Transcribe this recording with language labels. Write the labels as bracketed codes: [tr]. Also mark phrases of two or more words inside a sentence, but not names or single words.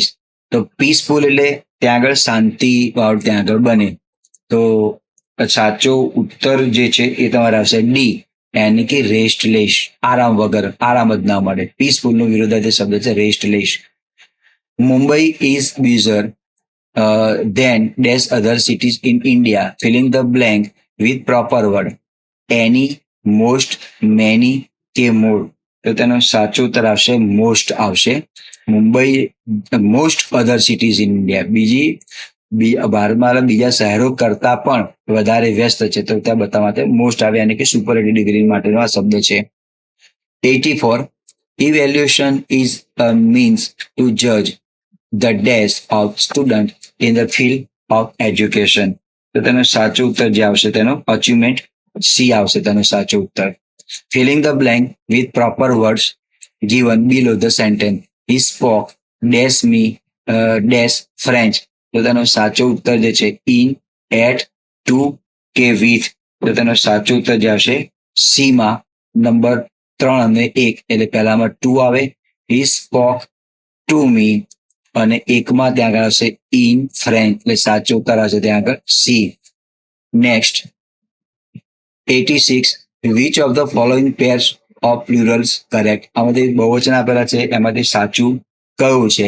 [gu] તો પીસફુલ એટલે ત્યાં આગળ શાંતિ વાળું ત્યાં આગળ બને. તો સાચો ઉત્તર જે છે એ તમારે આવશે ડી, યાની કે રેસ્ટલેસ, આરામ વગર, આરામ જ ના મળે. પીસફુલનો વિરોધાર્થી શબ્દ છે રેસ્ટલેસ. [en] મુંબઈ is busier than dash other cities in India. Filling the blank with proper word. Any, most, many કે more. [gu] તો તેનો સાચો ઉત્તર આવશે મોસ્ટ આવશે. મુંબઈ [en] most other cities in India, [gu] ભારતમાં બીજા શહેરો કરતા પણ વધારે વ્યસ્ત છે. તો ત્યાં બતાવવા માટે મોસ્ટ આવે, અને કે [en] superlative degree [gu] માટેનો આ શબ્દ છે. 84, [en] evaluation is a means to judge the dash of student in the field of education. [gu] તો તેનો સાચો ઉત્તર જે આવશે તેનો અચીવમેન્ટ સી આવશે તેનો સાચો ઉત્તર. [en] filling the blank with proper words given below the sentence. He spoke dash me dash French. [gu] તો તેનો સાચો ઉત્તર જે છે [en] in, at, to [gu] કે વિથ. તો તેનો સાચો ઉત્તર જે આવશે સી માં નંબર 3 અને 1. એટલે પહેલામાં 2 આવે, [en] he spoke to me, [gu] અને એકમાં ત્યાં આગળ આવશે [en] in French. [gu] એટલે સાચો ઉત્તર આવશે ત્યાં આગળ સી. [en] next 86, which of the following pairs of plurals correct. [gu] આમાંથી બહુવચન આપેલા છે, એમાંથી સાચું કયું છે?